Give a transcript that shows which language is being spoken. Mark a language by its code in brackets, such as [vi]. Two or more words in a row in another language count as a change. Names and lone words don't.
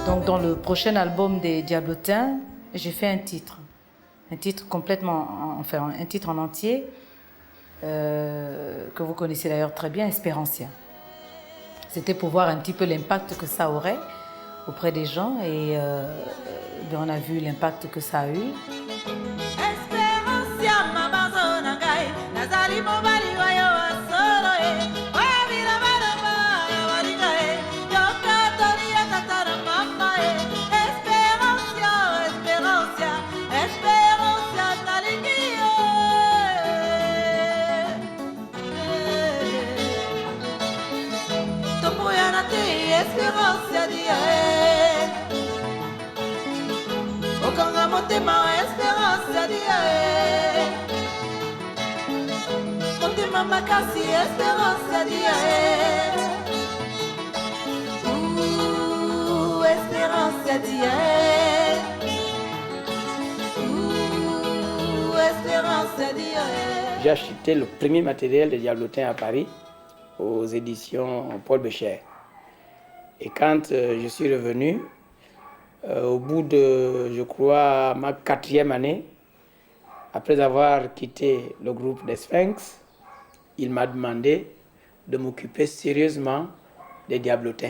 [fr] Donc dans le prochain album des Diablotins, j'ai fait un titre complètement, enfin un titre en entier, que vous connaissez d'ailleurs très bien, Espérancia. C'était pour voir un petit peu l'impact que ça aurait auprès des gens, et on a vu l'impact que ça a eu. Espérancia, m'abandonne, gai, [ln] nazali mobali wa yo asolo e, wa bila bala bala waliga e, yoka tori ya tatara mama e. Espérancia, Espérancia, Espérancia talingi e. Tomoya na te Espérancia dia e. Okanga motema Espérancia dia e. Motema makasi Espérancia dia e. Espérancia dia e. Espérancia dia e. [fr] J'ai acheté le premier matériel de Diablotins à Paris, aux éditions Paul Bécher. Et quand je suis revenu, au bout de, je crois, ma 4e année, après avoir quitté le groupe des Sphinx, il m'a demandé de m'occuper sérieusement des Diablotins.